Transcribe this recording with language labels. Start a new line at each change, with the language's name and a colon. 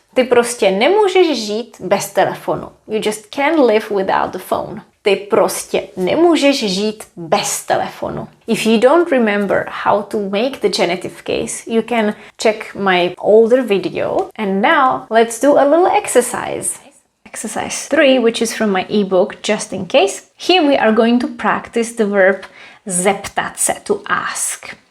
Czech: Ty prostě nemůžeš žít bez telefonu.
English: You just can't live without the phone.
Czech: Ty prostě nemůžeš žít bez telefonu.
English: If you don't remember how to make the genitive case, you can check my older video. And now let's do a little exercise. Exercise 3, which is from my ebook, Just in Case. Here we are going to practice the verb
Czech: zeptat se,
English: to ask.